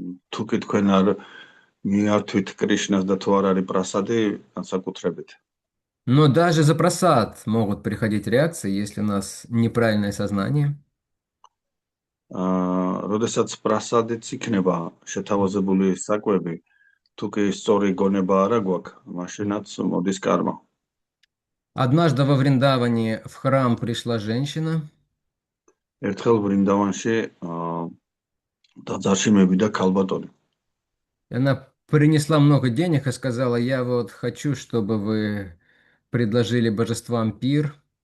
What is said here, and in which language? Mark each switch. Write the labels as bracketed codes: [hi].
[ka] თუ კი თქვენ არ მიართვით კრიშნას და თუ არ არის პრასადი, განსაკუთრებით. [ru] Но даже за просад могут приходить реакции, если у нас неправильное сознание. [ka] როდესაც პრასადიც იქნება შეთავაზებული საკვები, თუ კი სწორი გონება არა გვაქვს, მაშინაც მოდის კარმა. [ru] Однажды во Вриндаване в храм пришла женщина, [ka] ერთხელ ვრინდავანში ტაძარში მევიდა ქალბატონი. [ru] и она принесла много денег и сказала, я вот хочу, чтобы вы предложили божествам пир.